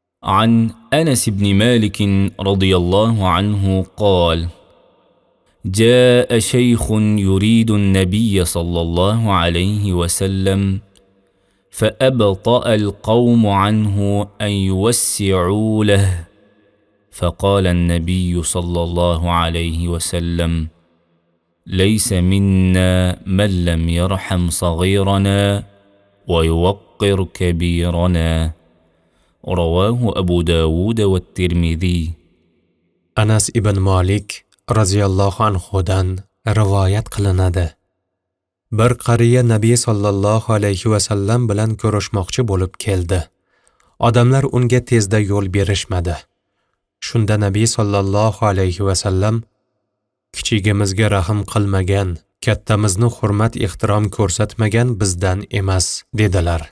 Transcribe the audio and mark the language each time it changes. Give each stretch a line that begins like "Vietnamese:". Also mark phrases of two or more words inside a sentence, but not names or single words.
Arabic: عن أنس بن مالك رضي الله عنه قال: جاء شيخ يريد النبي صلى الله عليه وسلم فأبطأ القوم عنه أن يوسعوا له، فقال النبي صلى الله عليه وسلم: ليس منا من لم يرحم صغيرنا ويوقر كبيرنا. رواه أبو داود والترمذي.
Uzbek: Anas ibn Malik raziyallohu anhudan rivoyat qilinadi. Bir qariya Nabiy sallallohu alayhi va sallam bilan ko'rishmoqchi bo'lib keldi. Odamlar unga tezda yo'l berishmadi. Shunda Nabiy sallallohu alayhi va sallam: kichigimizga rahm qilmagan, kattamizni hurmat-ehtirom ko'rsatmagan bizdan emas, dedilar.